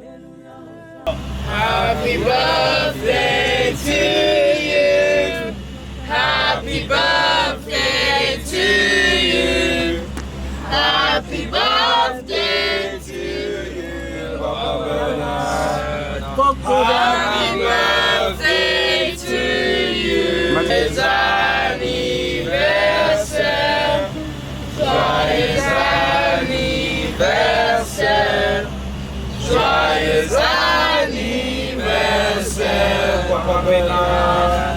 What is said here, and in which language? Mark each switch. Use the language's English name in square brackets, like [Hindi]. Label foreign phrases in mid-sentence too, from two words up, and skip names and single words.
[English] Happy birthday to you. Happy birthday to you. Happy birthday to you, Papa Bernard. Happy birthday to you. [French] Joyeux anniversaire. Joyeux anniversaire. Joyeux anniversaire, Papa Bernard.